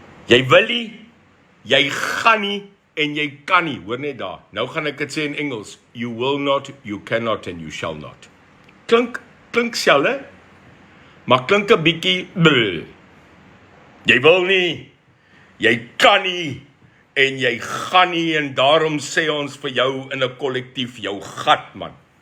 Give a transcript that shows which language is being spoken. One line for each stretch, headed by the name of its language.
Afrikaans: Jy wil nie, jy gaan nie, en jy kan nie. Hoor net daar. Nou gaan ek dit sê in Engels.
English: You will not, you cannot, and you shall not.
Afrikaans: Klink selfe, maar klink 'n bietjie bleh. Jy wil nie, jy kan nie, en jy gaan nie, en daarom sê ons vir jou in 'n kollektief, jou gat man.